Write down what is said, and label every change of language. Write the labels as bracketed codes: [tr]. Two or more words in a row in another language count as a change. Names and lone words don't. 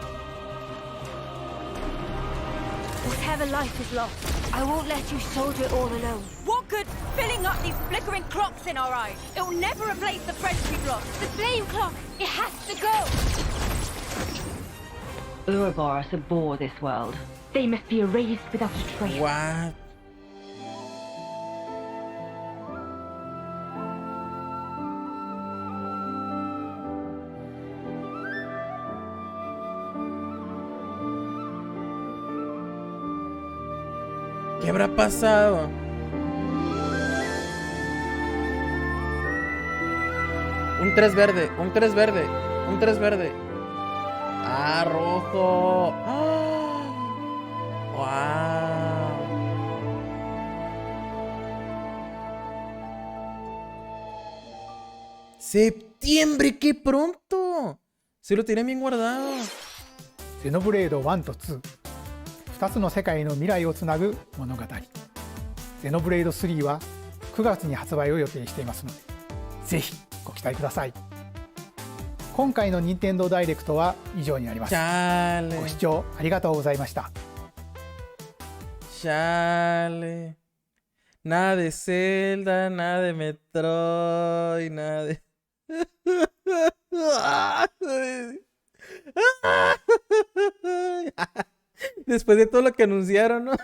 [en] Whatever life is lost, I won't let you soldier it all alone. What good filling up these flickering clocks in our eyes? It will never replace the friends we've lost. The flame clock, it has to go. Ouroboros abhor this world. They must be erased without a trace. What? [es] ¿Qué habrá pasado? Un 3 verde, un 3 verde, un 3 verde. Ah, rojo. ¡Ah! ¡Wow! ¡Septiembre! ¡Qué pronto! Se lo tenía bien guardado. [ja] ゼノブレード1と2、2つの世界の未来をつなぐ物語。ゼノブレード3は9月に発売を予定していますので、ぜひご期待ください。今回の任天堂ダイレクトは以上になります。ご視聴ありがとうございました。 [es] Chale. Nada de Zelda, nada de Metroid, nada de... Después de todo lo que anunciaron, ¿no?